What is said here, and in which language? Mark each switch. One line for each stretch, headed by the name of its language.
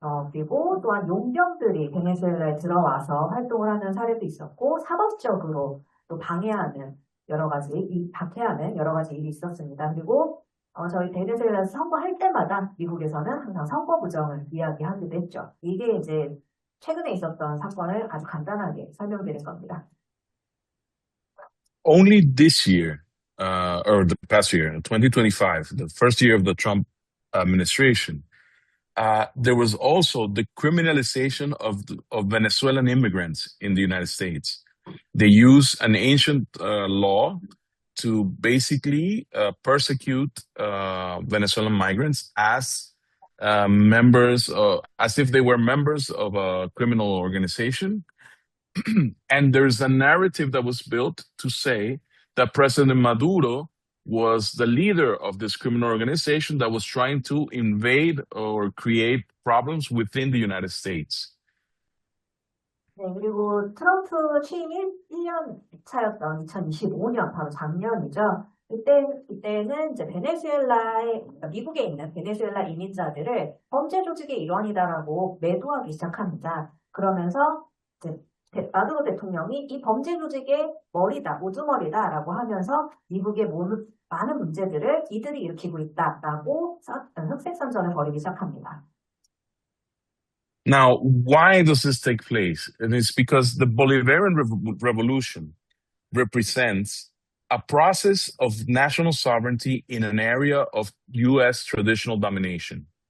Korean: 그리고 또한 용병들이 베네수엘라에 들어와서 활동을 하는 사례도 있었고, 사법적으로 또 박해하는 여러 가지 일이 있었습니다. 그리고 저희 베네수엘라에서 선거할 때마다 미국에서는 항상 선거 부정을 이야기하기도 했죠. 이게 이제 최근에 있었던 사건을 아주 간단하게 설명드린 겁니다.
English: Only this year, or the past year, 2025, the first year of the Trump administration, there was also the criminalization of Venezuelan immigrants in the United States. They use an ancient law to basically persecute Venezuelan migrants as as if they were members of a criminal organization. And there's a narrative that was built to say that President Maduro was the leader of this criminal organization that was trying to invade or create problems within the United States.
Korean: 네, 그리고 트럼프 취임 1년 차였던 2025년, 바로 작년이죠. 이때는 이제 미국에 있는 베네수엘라 이민자들을 범죄 조직의 일원이다라고 매도하기 시작합니다. 그러면서 이제 마두로 대통령이 이 범죄 조직의 머리다, 우두머리다라고 하면서 미국의 많은 문제들을 이들이 일으키고 있다라고 흑색선전을 벌이기 시작합니다.
English: Now, why does this take place? And it's because the Bolivarian Revolution represents a process of national sovereignty in an area of U.S. traditional domination.